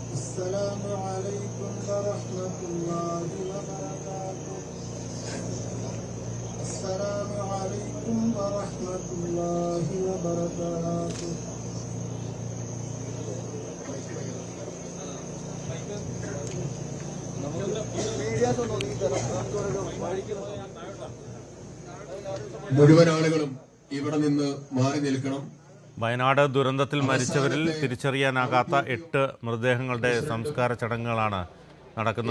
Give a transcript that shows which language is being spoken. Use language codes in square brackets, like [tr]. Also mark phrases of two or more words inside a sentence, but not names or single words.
[ar] السلام عليكم ورحمة الله وبركاته. السلام عليكم ورحمة الله وبركاته. [ml] മുഴുവൻ ആളുകളും ഇവിടെ നിന്ന് മാറി നിൽക്കണം. വയനാട് ദുരന്തത്തിൽ മരിച്ചവരിൽ തിരിച്ചറിയാനാകാത്ത 8 മൃതദേഹങ്ങളുടെ സംസ്കാര ചടങ്ങുകളാണ് നടക്കുന്നത്.